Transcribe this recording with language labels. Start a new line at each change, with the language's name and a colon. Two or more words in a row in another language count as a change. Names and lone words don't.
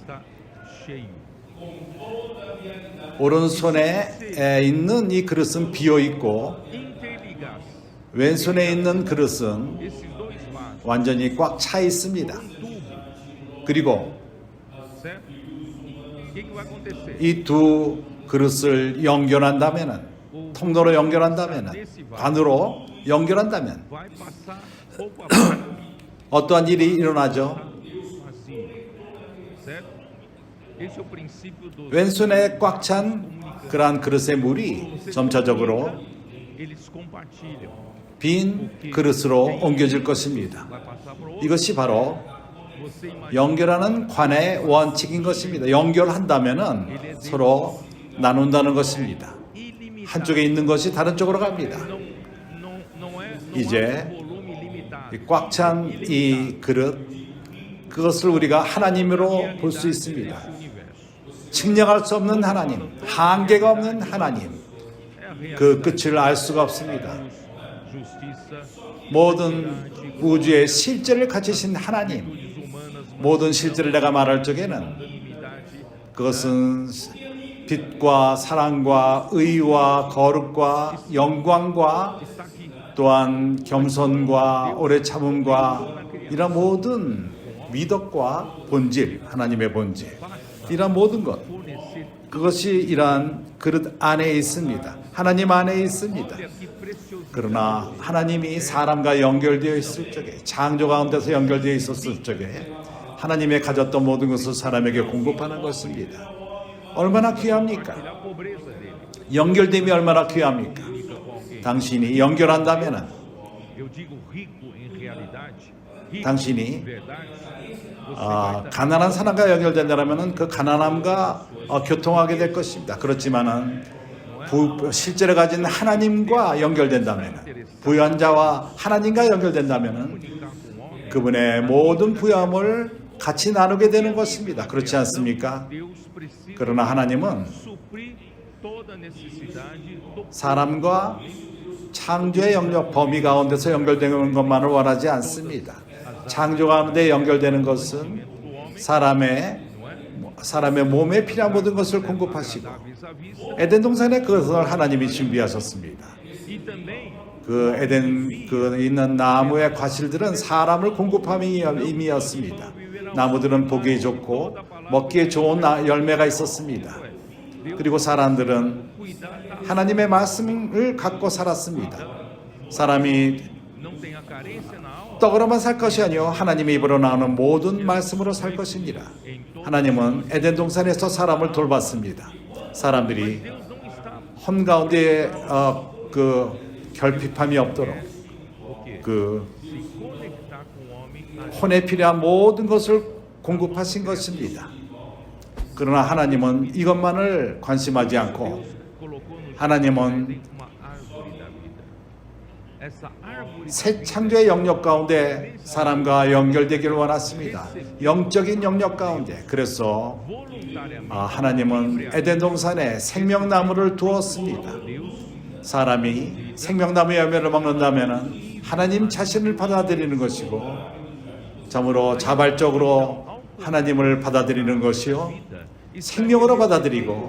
Korean: 오른손에 있는 이 그릇은 비어 있고 왼손에 있는 그릇은 완전히 꽉 차 있습니다. 그리고 이 두 그릇을 연결한다면 통로로 연결한다면, 관으로 연결한다면
Portuguese: vai passar pouco a pouco
Korean: 어떠한 일이 일어나죠?
Portuguese: assim, certo? Esse é o princípio do
Korean: 왼손에 꽉 찬 그러한 그릇의 물이 점차적으로
Portuguese: eles compartilham.
Korean: 빈 그릇으로 옮겨질 것입니다.
Portuguese: Vai passar para o outro.
Korean: 이것이 바로
Portuguese: Você imagina
Korean: 연결하는 관의 원칙인 것입니다. 연결한다면은 서로 나눈다는 것입니다.
Portuguese: ilimitado.
Korean: 한쪽에 있는 것이 다른 쪽으로 갑니다.
Portuguese: Não é
Korean: 이제
Portuguese: um volume ilimitado.
Korean: 꽉 찬 이 그릇, 그것을 우리가 하나님으로 볼 수 있습니다.
Portuguese: Esse universo.
Korean: 측량할 수 없는 하나님, 한계가 없는 하나님,
Portuguese: É a realidade.
Korean: 그 끝을 알 수가 없습니다.
Portuguese: Justiça,
Korean: 모든 우주의 실제를 갖추신 하나님,
Portuguese: humanas,
Korean: 모든 실제를 내가 말할 적에는
Portuguese: unanimidade,
Korean: 그것은 빛과 사랑과 의와 거룩과 영광과
Portuguese: está aqui.
Korean: 또한 겸손과 오래 참음과 이런 모든 미덕과 본질, 하나님의 본질, 이런 모든 것,
Portuguese: Fornecer
Korean: 그것이 이러한 그릇 안에 있습니다. 하나님 안에 있습니다.
Portuguese: que preciosidade.
Korean: 그러나 하나님이 사람과 연결되어 있을 적에, 창조 가운데서 연결되어 있었을 적에 하나님의 가졌던 모든 것을 사람에게 공급하는 것입니다. 얼마나 귀합니까?
Portuguese: A pobreza dele.
Korean: 연결됨이 얼마나 귀합니까? 당신이 연결한다면,
Portuguese: Eu digo rico em realidade. Rico
Korean: 당신이
Portuguese: em verdade. Você vai dar
Korean: 가난한 사람과 연결된다면 그 가난함과 교통하게 될 것입니다. 그렇지만은 실제로 가진 하나님과 연결된다면, 부유한 자와 하나님과 연결된다면
Portuguese: comunicar com o homem.
Korean: 그분의 모든 부유함을 같이 나누게 되는 것입니다. 그렇지 않습니까?
Portuguese: Deus precisa
Korean: 그러나 하나님은
Portuguese: suprir toda a necessidade do
Korean: 사람과 창조의 영역 범위 가운데서 연결되는 것만을 원하지 않습니다. 창조 가운데 연결되는 것은 사람의 몸에 필요한 모든 것을 공급하시고,
Portuguese: vis-à-vis
Korean: 에덴 동산에 그것을 하나님이 준비하셨습니다.
Portuguese: e também
Korean: 그 에덴 그 있는 나무의 과실들은 사람을 공급함이 의미였습니다. 나무들은 보기 좋고 먹기에 좋은 열매가 있었습니다. 그리고 사람들은 하나님의 말씀을 갖고 살았습니다. 사람이
Portuguese: não tem a carência na alma.
Korean: 떡으로만 살 것이 아니요 하나님의 입으로 나오는 모든 말씀으로 살 것입니다. 하나님은 에덴 동산에서 사람을 돌봤습니다. 사람들이
Portuguese: Deus não está
Korean: 한가운데 그 결핍함이 없도록
Portuguese: porque
Korean: 그
Portuguese: se conectar com o homem a
Korean: 혼에 필요한 모든 것을 공급하신 것입니다. 그러나 하나님은 이것만을 관심하지 않고
Portuguese: colocou no
Korean: 하나님은
Portuguese: jardim uma árvore da vida. Essa árvore
Korean: 새 창조의 영역 가운데 사람과 연결되기를 원했습니다. 영적인 영역 가운데. 그래서
Portuguese: voluntariamente
Korean: 하나님은 에덴 동산에 생명나무를 두었습니다.
Portuguese: Deus
Korean: 사람이 생명나무 열매를 먹는다면 하나님 자신을 받아들이는 것이고, 참으로 자발적으로 하나님을 받아들이는 것이요 생명으로 받아들이고,